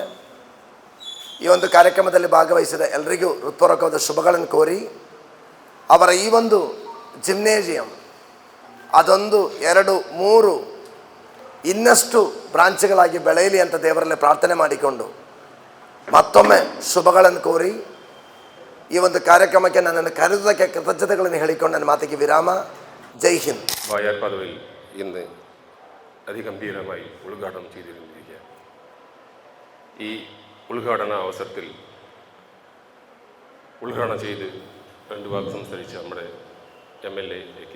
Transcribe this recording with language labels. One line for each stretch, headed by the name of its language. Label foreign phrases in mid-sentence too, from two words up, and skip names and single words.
Kannada: ಈ ಒಂದು ಕಾರ್ಯಕ್ರಮದಲ್ಲಿ ಭಾಗವಹಿಸಿದ ಎಲ್ಲರಿಗೂ ಹೃತ್ಪೂರ್ವಕವಾದ ಶುಭಗಳನ್ನು ಕೋರಿ ಅವರ ಈ ಒಂದು ಜಿಮ್ನೇಷಿಯಂ ಅದೊಂದು 2, 3 ಇನ್ನಷ್ಟು ಬ್ರಾಂಚ್ಗಳಾಗಿ ಬೆಳೆಯಲಿ ಅಂತ ದೇವರಲ್ಲಿ ಪ್ರಾರ್ಥನೆ ಮಾಡಿಕೊಂಡು ಮತ್ತೊಮ್ಮೆ ಶುಭಗಳನ್ನು ಕೋರಿ ಈ ಒಂದು ಕಾರ್ಯಕ್ರಮಕ್ಕೆ ನನ್ನನ್ನು ಕರೆದುದಕ್ಕೆ ಕೃತಜ್ಞತೆಗಳನ್ನು ಹೇಳಿಕೊಂಡು ನನ್ನ ಮಾತಿಗೆ ವಿರಾಮ.
Hindi: जय हिन्द.
Malayalam: ബായാർ പദവിയിൽ ഇന്ന് അതിഗംഭീരമായി ഉദ്ഘാടനം ചെയ്തിരിക്കുകയാണ്. ഈ ഉദ്ഘാടന അവസരത്തിൽ ഉദ്ഘാടനം ചെയ്ത് 2 വാക്ക് സംസാരിച്ച നമ്മുടെ MLA A.K.